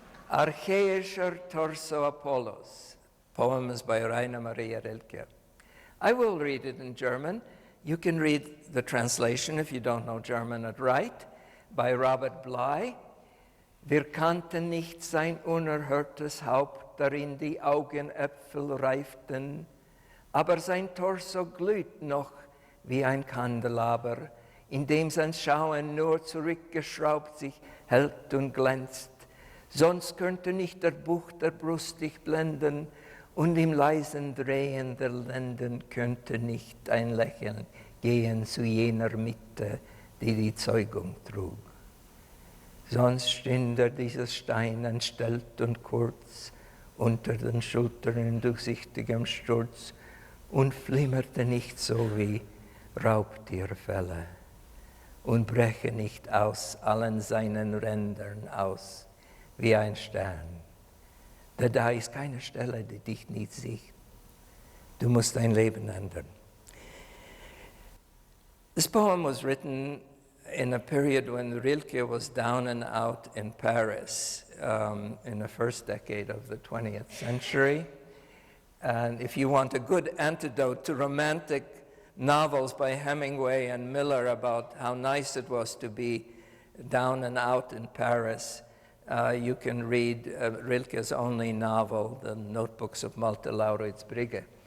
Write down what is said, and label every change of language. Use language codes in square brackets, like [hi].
[en] Archaischer Torso Apollos. Poem is by Rainer Maria Rilke. I will read it in German. You can read the translation if you don't know German at right, by Robert Bly. [de] Wir kannten nicht sein unerhörtes Haupt, darin die Augenäpfel reiften, aber sein Torso glüht noch wie ein Kandelaber, in dem sein Schauen nur zurückgeschraubt sich hält und glänzt. Sonst könnte nicht der Buch der Brust dich blenden, und im leisen Drehen der Lenden könnte nicht ein Lächeln gehen zu jener Mitte, die die Zeugung trug. Sonst stünde dieser Stein entstellt und kurz unter den Schultern in durchsichtigem Sturz und flimmerte nicht so wie Raubtierfelle und breche nicht aus allen seinen Rändern aus wie ein Stern. Da ist keine Stelle, die dich nicht sieht. Du musst dein Leben ändern. [en] This poem was written in a period when Rilke was down and out in Paris in the first decade of the 20th century. And if you want a good antidote to romantic novels by Hemingway and Miller about how nice it was to be down and out in Paris, you can read Rilke's only novel, The Notebooks of Malte Laurids-Brigge.